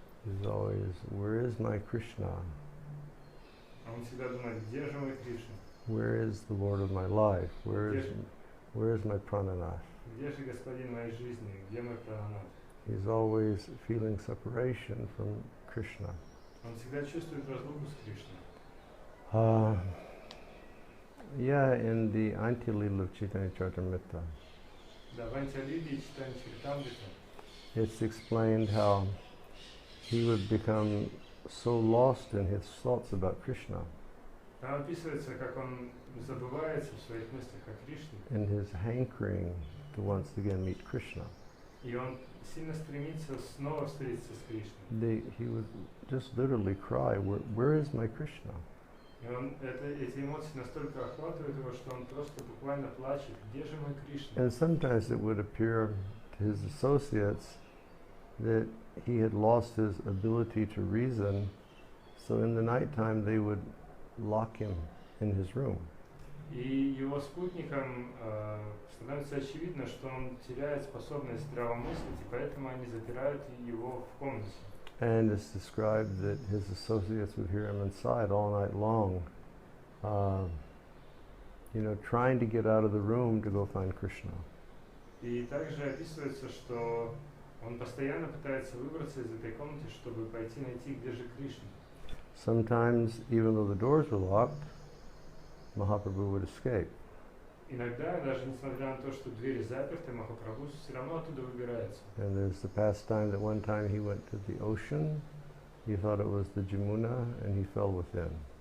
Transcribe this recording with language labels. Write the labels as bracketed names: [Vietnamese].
[English] He's always, where is my Krishna? [Russian] А он всегда думает, где же мой Кришна? [English] Where is the Lord of my life? Where is my prananath? [Russian] Где же Господин моей жизни? Где мой Прананат? [English] He's always feeling separation from Krishna. [Russian] Он всегда чувствует разлуку с Кришной. [English] Yeah, in the Antya-lila of Chaitanya Charitamrita, [Russian] Да, в Антя-лиле читаем Чаритамрита. [English] it's explained how he would become so lost in his thoughts about Krishna, [Russian] Там описывается, как он забывается в своих мыслях о Кришне. [English] in his hankering to once again meet Krishna. [Russian] И он сильно стремится снова встретиться с Кришной. [English] He would just literally cry, where is my Krishna? [Russian] И эти эмоции настолько охватывают его, что он просто буквально плачет. Где же мой Кришна? [English] And sometimes it would appear to his associates that he had lost his ability to reason, so in the nighttime they would lock him in his room. [Russian] И его спутникам становится очевидно, что он теряет способность здравомыслить, и поэтому они запирают его в комнате. [English] And it's described that his associates would hear him inside all night long, trying to get out of the room to go find Krishna. [Russian] И также описывается, что он постоянно пытается выбраться из этой комнаты, чтобы пойти найти, где же Кришна. [English] Sometimes, even though the doors were locked, Mahaprabhu would escape. [Russian] Иногда, даже несмотря на то, что двери заперты, Махапрабху все равно оттуда выбирается. [English] And there's the pastime that one time he went to the ocean, he thought it was the Jamuna, and he fell within.